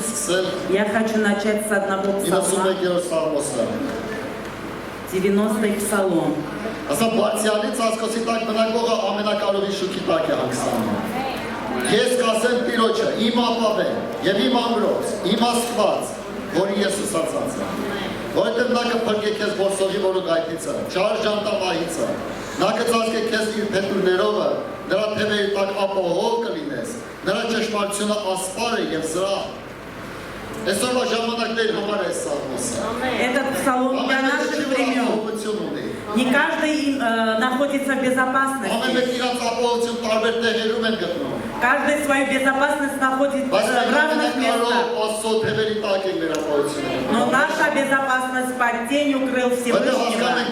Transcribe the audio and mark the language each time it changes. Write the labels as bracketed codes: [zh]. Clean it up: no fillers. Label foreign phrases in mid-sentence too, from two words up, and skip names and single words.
[ru] Я хочу начать с одного псалма. 90-й псалом. [hy] Ես կասեմ Տիրոջը, իմ ապավեն եւ իմ ամրոց, իմ Աստված, որի ես ուսացած եմ։ Որովհետեւ նա կփրկի քեզ ոսողի որուգայթիցը, չար ժանտամահիցը, նա կծածկի քեզ իր փետուրներովը, նրա թևերի տակ ապահով կլինես, նրա ճշմարտությունը ասպար է եւ զրահ։ Այսօրվա ժամանակների համար է սաղմոսը։ [ru] Этот псалом для наших времен. Не каждый находится в безопасности. Каждый свою безопасность находит в разных местах. Но наша безопасность под тенью крыл Всевышнего.